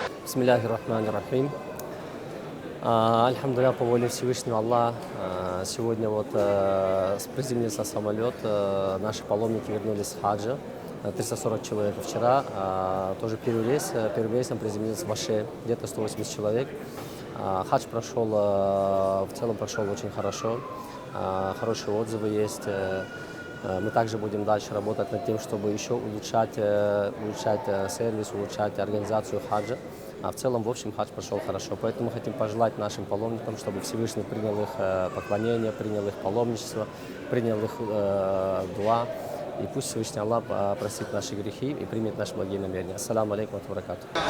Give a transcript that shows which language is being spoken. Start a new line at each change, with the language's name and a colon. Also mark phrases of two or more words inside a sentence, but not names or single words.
Arabic: بسم الله الرحمن الرحيم.
Russian: Альхамдулилля, по воле Всевышнего Аллаха, сегодня приземлился самолет, наши паломники вернулись с хаджа, 340 человек. Вчера тоже первый рейсом приземлился в Аше, где-то 180 человек. Хадж прошел, в целом прошел очень хорошо, хорошие отзывы есть. Мы также будем дальше работать над тем, чтобы еще улучшать сервис, улучшать организацию хаджа. В целом, в общем, хадж прошел хорошо. Поэтому хотим пожелать нашим паломникам, чтобы Всевышний принял их поклонение, принял их паломничество, принял их дуа. И пусть Всевышний Аллах простит наши грехи и примет наши благие намерения.
Arabic: السلام عليكم وبركاته.